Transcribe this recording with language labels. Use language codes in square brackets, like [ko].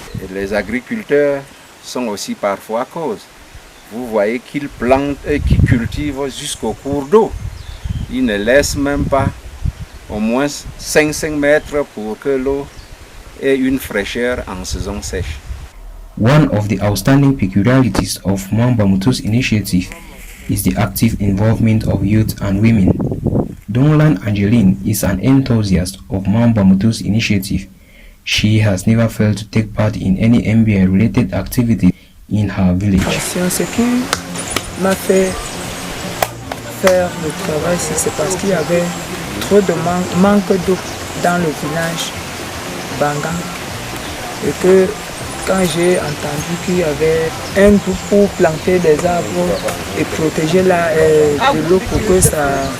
[fr] Et les agriculteurs sont aussi parfois à cause. Vous voyez qu'ils plantent et qu'ils cultivent jusqu'au cours d'eau. Ils ne laissent même pas au moins 5 mètres pour que l'eau ait une fraîcheur en saison sèche. [en] One of the outstanding peculiarities of Mount Bamboutos Initiative is the active involvement of youth and women. Donlan Angeline is an enthusiast of Mount Bamboutos Initiative. She has never failed to take part in any MBI-related activity in her village. [fr] Ce qui m'a fait faire le travail, c'est parce qu'il y avait trop de manque d'eau dans le village Bangan. Et que quand j'ai entendu qu'il y avait un groupe pour planter des arbres et protéger de l'eau pour que ça